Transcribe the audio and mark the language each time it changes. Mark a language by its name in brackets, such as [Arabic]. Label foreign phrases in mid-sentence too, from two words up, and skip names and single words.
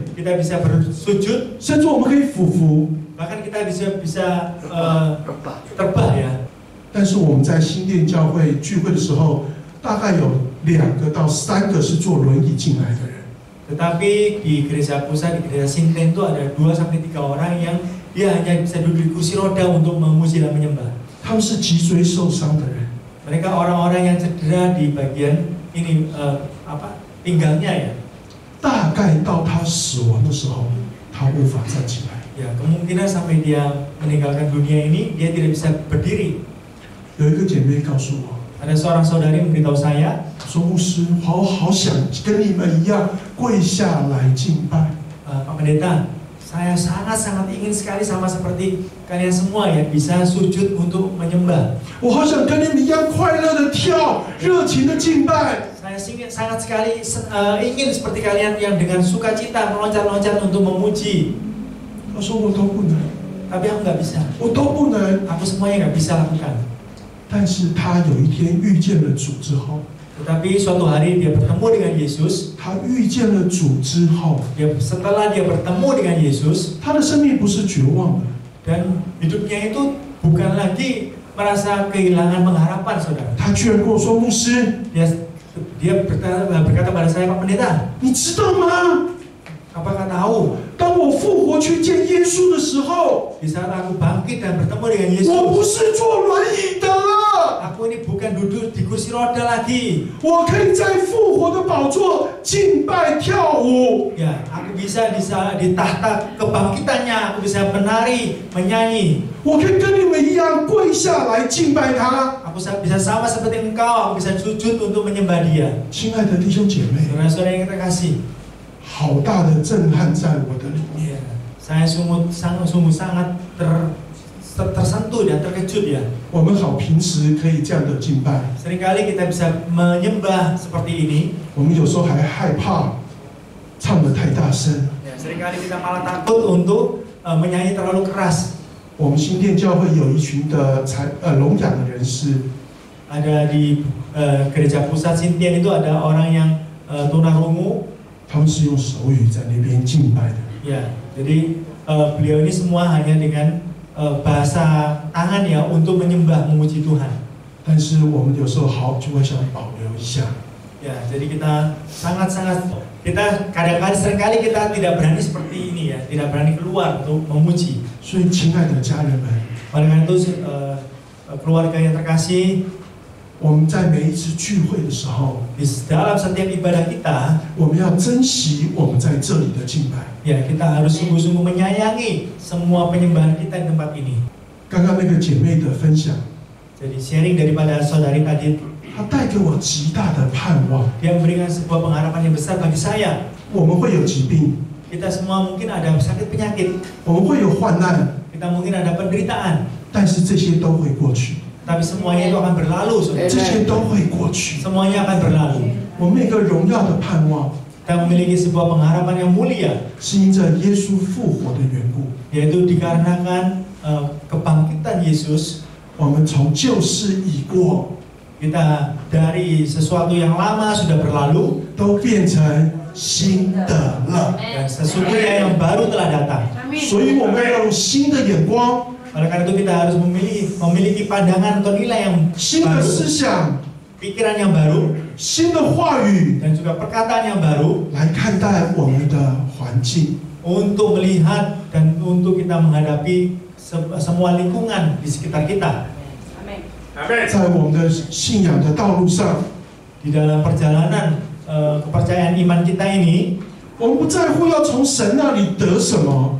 [Indonesian] kita bisa bersujud, [Chinese] 甚至我们可以俯伏。 [Indonesian] bahkan kita bisa terbah ya. [Chinese] 但是我们在新店教会聚会的时候，大概有2个到3个是坐轮椅进来的人。 [Indonesian] Tetapi di gereja pusat, di gereja Sinten itu ada 2-3 orang yang dia hanya bisa duduk di kursi roda untuk memuji dan menyembah. [Chinese] 他们是脊椎受伤的人， [Indonesian] Mereka orang-orang yang cedera di bagian ini pinggangnya ya. [Chinese] 大概到他死亡的时候，他无法站起来。 [Indonesian] Ya, kemungkinan sampai dia meninggalkan dunia ini, dia tidak bisa berdiri. [Chinese] 有一个姐妹告诉我， [Indonesian] Ada seorang saudari memberitahu saya, [Chinese] 说牧师，我好想跟你们一样跪下来敬拜。 [Indonesian] Pak Pendeta, saya sangat-sangat ingin sekali sama seperti kalian semua ya, bisa sujud untuk menyembah. [Chinese] 我好想跟你们一样快乐的跳，热情的敬拜。 [Indonesian] Saya sangat sekali ingin seperti kalian yang dengan sukacita meloncat-loncat untuk memuji. [Chinese] 她说我都不能， [Indonesian] Tapi aku nggak bisa. [Chinese] 我都不能。 [Indonesian] Aku semuanya nggak bisa lakukan. [Chinese] 但是她有一天遇见了主之后， [Indonesian] Tetapi suatu hari dia bertemu dengan Yesus. [Chinese] 她遇见了主之后， [Indonesian] Setelah dia bertemu dengan Yesus, [Chinese] 她的生命不是绝望的， [Indonesian] dan hidupnya itu bukan lagi merasa kehilangan pengharapan, saudara. [Chinese] 她居然跟我说：“牧师， [Indonesian] Dia berkata pada saya, Pak Pendeta, [Chinese] 你知道吗？ [Indonesian] apakah tahu [Chinese] 当我复活去见耶稣的时候， [Indonesian] di saat aku bangkit dan bertemu dengan [Chinese] 我不 [Indonesian] Yesus, [Chinese] 是坐轮椅的了， [Indonesian] aku ini bukan duduk di kursi roda lagi. [Chinese] 我可以在复活的宝座敬拜跳舞。 [Indonesian] Ya, aku bisa di tahta kebangkitannya, aku bisa menari, menyanyi. [Chinese] 我可以跟你们一样跪下来敬拜他。 [Indonesian] Aku bisa sama seperti engkau, aku bisa sujud untuk menyembah Dia. [Chinese] 亲爱的弟兄姐妹， [Indonesian] Saudara-saudara yang kita kasih, [Chinese] 好大的震撼在我的里面。 [Indonesian] ya, saya sungguh sangat tersentuh dan terkejut ya. [Chinese] 我们好平时可以这样的敬拜， [Indonesian] Seringkali kita bisa menyembah seperti ini. [Chinese] 我们有时候还害怕唱得太大声。 [Indonesian] Ya, seringkali kita malah takut untuk menyanyi terlalu keras. [Chinese] 我们新店教会有一群的聋哑的人士， [Indonesian] Ada di gereja pusat Sintian itu ada orang yang tunarungu. [Chinese] 他们是用手语在那边敬拜的。 [Indonesian] Ya, jadi beliau ini semua hanya dengan bahasa tangan ya untuk menyembah memuji Tuhan. [Chinese] 但是我们有时候就会想保留一下。 [Indonesian] Ya, jadi kita kita kadang-kadang seringkali kita tidak berani seperti ini ya, tidak berani keluar untuk memuji. [Chinese] 所以，亲爱的家人们， [Indonesian] Oleh karena itu keluarga yang terkasih, [Chinese] 我们在每一次聚会的时候， [Indonesian] di dalam setiap ibadah kita, [Chinese] 我们要珍惜我们在这里的敬拜。 [Indonesian] ya kita harus sungguh-sungguh menyayangi semua penyembahan kita di tempat ini. [Chinese] 刚刚那个姐妹的分享， [Indonesian] Jadi sharing daripada saudari tadi, [Chinese] 她带给我极大的盼望。 [Indonesian] dia memberikan sebuah pengharapan yang besar bagi saya. [Chinese] 我们会有疾病， [Indonesian] Kita semua mungkin ada sakit penyakit, [Chinese] 我们会有患难， [Indonesian] kita mungkin ada penderitaan, [Chinese] 但是这些都会过去， [Indonesian] tapi semuanya itu akan berlalu, saudara. [Chinese] 这些都会过去。 [Indonesian] Semuanya akan berlalu. [Chinese] 我们有一个荣耀的盼望， [Indonesian] Kita memiliki sebuah pengharapan yang mulia, [Chinese] 是因着耶稣复活的缘故。 [Indonesian] yaitu dikarenakan kebangkitan Yesus. [Chinese] 我们从旧事已过， [Indonesian] Kita dari sesuatu yang lama sudah berlalu [Chinese] 都变成新的了。 [Indonesian] dan sesungguhnya yang baru telah datang. [Chinese] 所以我们要用新的眼光、 [Indonesian] Oleh karena itu kita harus memiliki pandangan atau nilai yang [Chinese] 新的 [Indonesian] baru, [Chinese] 思想、 [Indonesian] pikiran yang baru, [Chinese] 新的话语 [Indonesian] dan juga perkataan yang baru [Chinese] 来看待我们的环境。 [Indonesian] untuk melihat dan untuk kita menghadapi semua lingkungan di sekitar kita. [Chinese] 在我们的信仰的道路上， [Indonesian] Di dalam perjalanan kepercayaan iman kita ini, [Chinese] 我们不在乎要从神那里得什么，